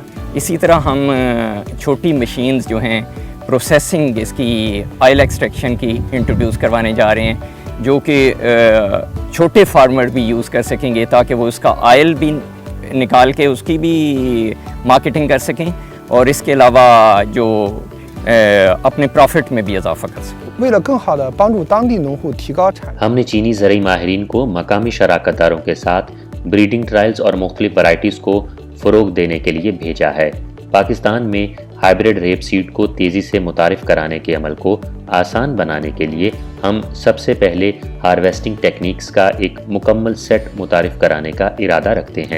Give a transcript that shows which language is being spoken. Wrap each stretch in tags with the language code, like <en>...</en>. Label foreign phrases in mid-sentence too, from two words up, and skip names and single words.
<ur>اسی طرح ہم چھوٹی مشینز جو ہیں پروسیسنگ اس کی</ur> <en>oil extraction</en> <ur>کی انٹروڈیوس کروانے جا رہے ہیں، جو کہ چھوٹے فارمر بھی یوز کر سکیں گے تاکہ وہ اس کا آئل بھی نکال کے اس کی بھی مارکیٹنگ کر سکیں، اور اس کے علاوہ جو اپنے پروفٹ میں بھی اضافہ کر سکیں۔</ur> <zh>为了更好地帮助当地农户提高产量，</zh> <ur>ہم نے چینی زرعی ماہرین کو مقامی شراکت داروں کے ساتھ</ur> <en>breeding trials</en> <ur>اور مختلف ورائٹیز کو فروغ دینے کے لیے بھیجا ہے۔ پاکستان میں</ur> <en>hybrid rapeseed</en> <ur>کو تیزی سے متعارف کرانے کے عمل کو آسان بنانے کے لیے ہم سب سے پہلے</ur> <en>harvesting techniques</en> <ur>کا ایک مکمل سیٹ متعارف کرانے کا ارادہ رکھتے ہیں۔</ur>